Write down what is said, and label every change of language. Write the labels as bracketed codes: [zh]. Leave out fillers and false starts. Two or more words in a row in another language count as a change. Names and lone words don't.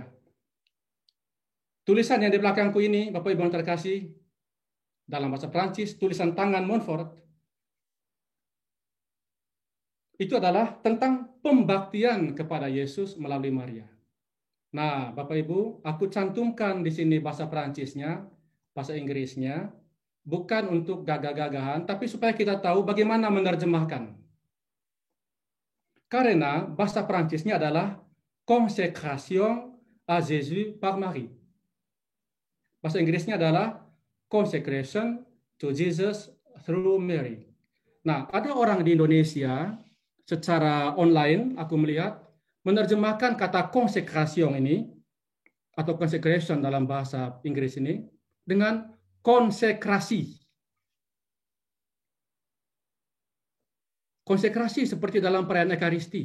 [id] Tulisan yang di belakangku ini, Bapak Ibu yang terkasih, dalam bahasa Prancis, tulisan tangan Montfort, itu adalah tentang pembaktian kepada Yesus melalui Maria. Nah, Bapak Ibu, aku cantumkan di sini bahasa Prancisnya, bahasa Inggrisnya, bukan untuk gagah-gagahan, tapi supaya kita tahu bagaimana menerjemahkan. Karena bahasa Prancisnya adalah [fr] consécration à Jésus par Marie. [id] Bahasa Inggrisnya adalah [en] consecration to Jesus through Mary. [id] Nah, ada orang di Indonesia secara online, aku melihat, menerjemahkan kata konsekrasyon ini, atau consecration dalam bahasa Inggris ini, dengan konsekrasi. Konsekrasi seperti dalam perayaan Ekaristi.